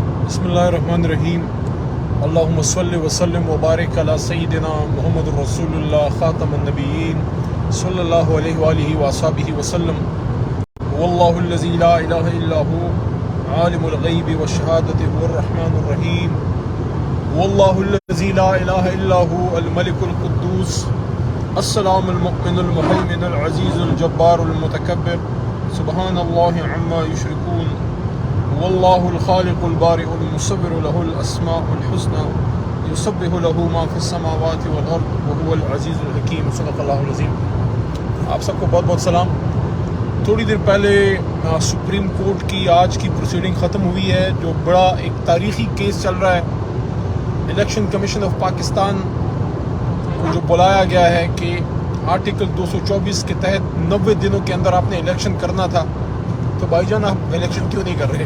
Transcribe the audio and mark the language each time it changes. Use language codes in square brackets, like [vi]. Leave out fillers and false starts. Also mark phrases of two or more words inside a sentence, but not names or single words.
[ar] بسم الله الرحمن الرحيم اللهم صل وسلم وبارك على سيدنا محمد رسول الله خاتم النبيين صلى الله عليه وعلى آله وأصحابه وسلم. والله الذي لا إله إلا هو عالم الغيب والشهادة هو الرحمن الرحيم. والله الذي لا إله إلا هو الملك القدوس السلام المؤمن المهيمن العزيز الجبار المتكبر سبحان الله عما يشركون. والله الخالق البارئ المصور له الأسماء الحسنى يسبح له ما في السماوات والأرض وهو العزيز الحكيم. صدق الله العظيم. [ur] آپ سب کو بہت بہت سلام. تھوڑی دیر پہلے سپریم کورٹ کی آج کی پروسیڈنگ ختم ہوئی ہے، جو بڑا ایک تاریخی کیس چل رہا ہے. الیکشن کمیشن آف پاکستان کو جو بلایا گیا ہے کہ آرٹیکل 224 کے تحت 90 دنوں کے اندر آپ نے الیکشن کرنا تھا، تو بھائی جان آپ الیکشن کیوں نہیں کر رہے?